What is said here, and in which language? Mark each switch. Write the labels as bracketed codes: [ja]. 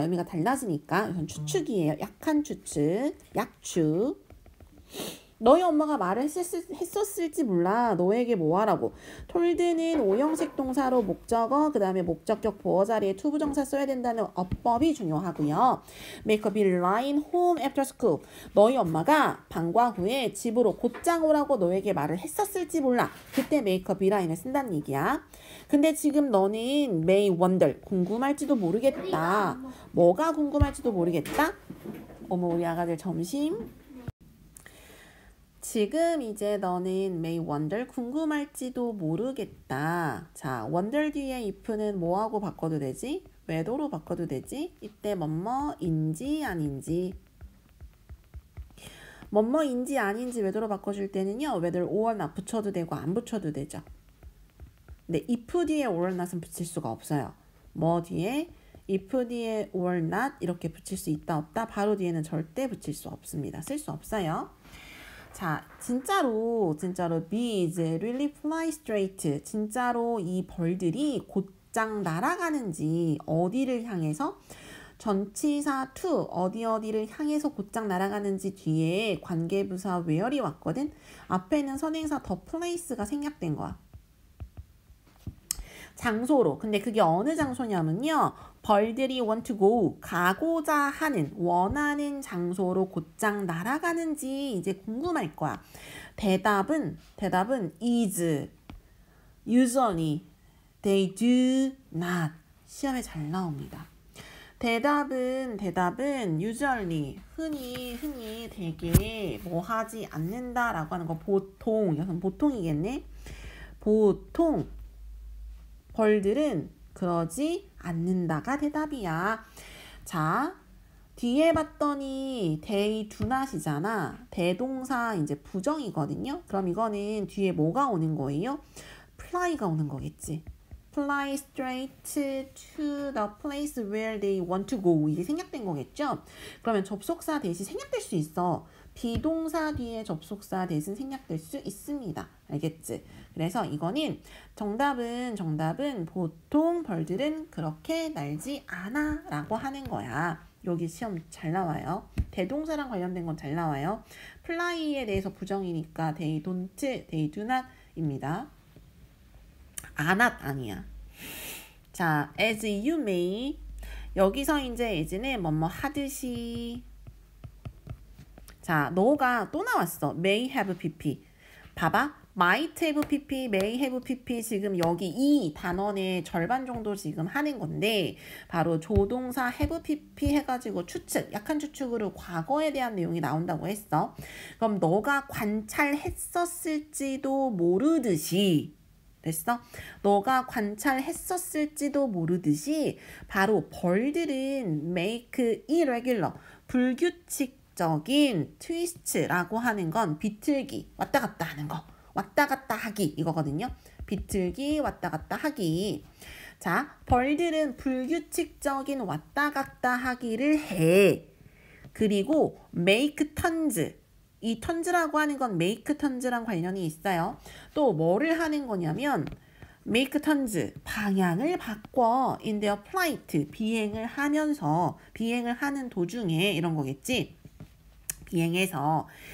[ko] 의미가 달라지니까. 이건 추측이에요. 약한 추측, 약추. 너희 엄마가 말을 했었을지 몰라. 너에게 뭐 하라고. told는 오형식 동사로 목적어, 그 다음에 목적격 보어 자리에 투부정사 써야 된다는 어법이 중요하고요. [en] make a beeline home after school. [ko] 너희 엄마가 방과 후에 집으로 곧장 오라고 너에게 말을 했었을지 몰라. 그때 [en] make a beeline [ko] 을 쓴다는 얘기야. 근데 지금 너는 [en] may wonder, [ko] 궁금할지도 모르겠다. 뭐가 궁금할지도 모르겠다? 어머, 우리 아가들 점심. 지금 이제 너는 [en] may wonder, [ko] 궁금할지도 모르겠다. 자, wonder 뒤에 if는 뭐하고 바꿔도 되지? whether로 바꿔도 되지? 이때 뭐뭐인지 아닌지. 뭐뭐인지 아닌지 whether로 바꿔줄 때는요. [en] whether or not [ko] 붙여도 되고 안 붙여도 되죠. 근데 if 뒤에 [en] or not [ko] 은 붙일 수가 없어요. 뭐 뒤에? if 뒤에 [en] or not [ko] 이렇게 붙일 수 있다 없다? 바로 뒤에는 절대 붙일 수 없습니다. 쓸 수 없어요. 자, 진짜로 [en] bees really fly straight. [ko] 진짜로 이 벌들이 곧장 날아가는지 어디를 향해서 전치사 to 어디를 향해서 곧장 날아가는지 뒤에 관계부사 [en] where [ko] 이 왔거든. 앞에는 선행사 the place가 생략된 거야. 장소로. 근데 그게 어느 장소냐면요. 벌들이 [en] want to go, [ko] 가고자 하는, 원하는 장소로 곧장 날아가는지 이제 궁금할 거야. 대답은 [en] is, usually, they do not. [ko] 시험에 잘 나옵니다. 대답은 [en] usually, [ko] 흔히 되게 뭐 하지 않는다라고 하는 거 보통, 이것은 보통이겠네. 보통 벌들은 그러지 않는다가 대답이야. 자, 뒤에 봤더니 [en] they do not [ko] 이잖아. 대동사 이제 부정이거든요. 그럼 이거는 뒤에 뭐가 오는 거예요? fly가 오는 거겠지. [en] fly straight to the place where they want to go. [ko] 이게 생략된 거겠죠? 그러면 접속사 대신 생략될 수 있어. 비동사 뒤에 접속사 대신 생략될 수 있습니다. 알겠지? 그래서 이거는 정답은 보통 벌들은 그렇게 날지 않아 라고 하는 거야. 여기 시험 잘 나와요. 대동사랑 관련된 건 잘 나와요. fly에 대해서 부정이니까 [en] they don't, they do not [ko] 입니다. [en] not [ko] 아니야. 자, [en] as you may. [ko] 여기서 이제 [en] as [ko] 는 뭐뭐 하듯이. 자, 너가 또 나왔어. [en] may have pp. [ko] 봐봐. [en] might have pp, may have pp [ko] 지금 여기 이 단원의 절반 정도 지금 하는 건데 바로 조동사 [en] have pp [ko] 해가지고 추측, 약한 추측으로 과거에 대한 내용이 나온다고 했어. 그럼 너가 관찰했었을지도 모르듯이 됐어? 너가 관찰했었을지도 모르듯이 바로 벌들은 [en] make irregular, [ko] 불규칙적인 트위스트라고 하는 건 비틀기, 왔다 갔다 하는 거. 왔다 갔다 하기 이거거든요. 비틀기, 왔다 갔다 하기. 자, 벌들은 불규칙적인 왔다 갔다 하기를 해. 그리고 [en] make turns. [ko] 이 턴즈라고 하는 건 [en] make turns [ko] 랑 관련이 있어요. 또 뭐를 하는 거냐면 make turns, 방향을 바꿔 [en] in their flight, [ko] 비행을 하면서, 비행을 하는 도중에 이런 거겠지. 비행해서.